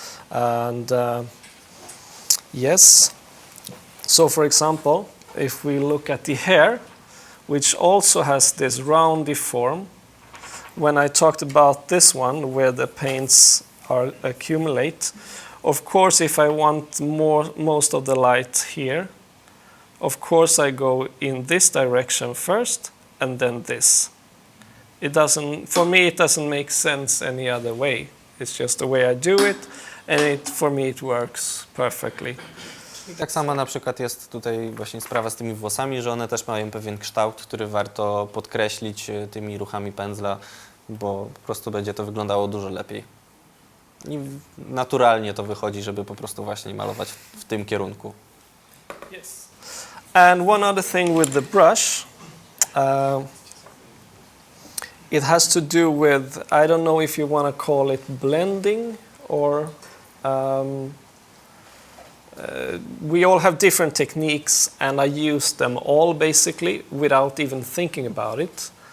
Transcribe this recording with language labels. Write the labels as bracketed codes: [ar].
[en] And yes. So for example, if we look at the hair, which also has this roundy form, when I talked about this one, where the paints are accumulate, of course, if I want most of the light here, of course I go in this direction first, and then this. For me, it doesn't make sense any other way. It's just the way I do it, and for me it works perfectly. [pl] I tak samo na przykład jest tutaj właśnie sprawa z tymi włosami, że one też mają pewien kształt, który warto podkreślić tymi ruchami pędzla, bo po prostu będzie to wyglądało dużo lepiej. I naturalnie to wychodzi, żeby po prostu właśnie malować w tym kierunku. [en] Yes. And one other thing with the brush, it has to do with, I don't know if you want to call it blending or we all have different techniques, and I use them all basically without even thinking about it.